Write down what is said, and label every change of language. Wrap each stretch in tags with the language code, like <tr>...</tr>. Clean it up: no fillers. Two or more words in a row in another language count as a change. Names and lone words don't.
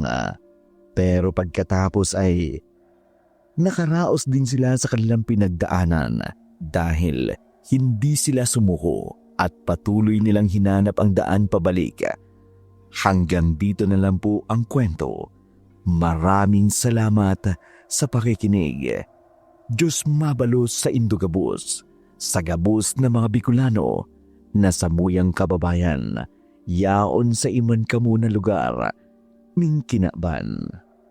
<tl>Pero pagkatapos ay nakaraos din sila sa kanilang pinagdaanan dahil hindi sila sumuko at patuloy nilang hinanap ang daan pabalik. Hanggang dito na lang po ang kwento. Maraming salamat sa pakikinig.</tl> <bik>Diyos mabalos sa Indogabus, sa gabus ng mga Bicolano, na samuyang kababayan, yaon sa iman kamo na lugar, ning kinaban.</bik>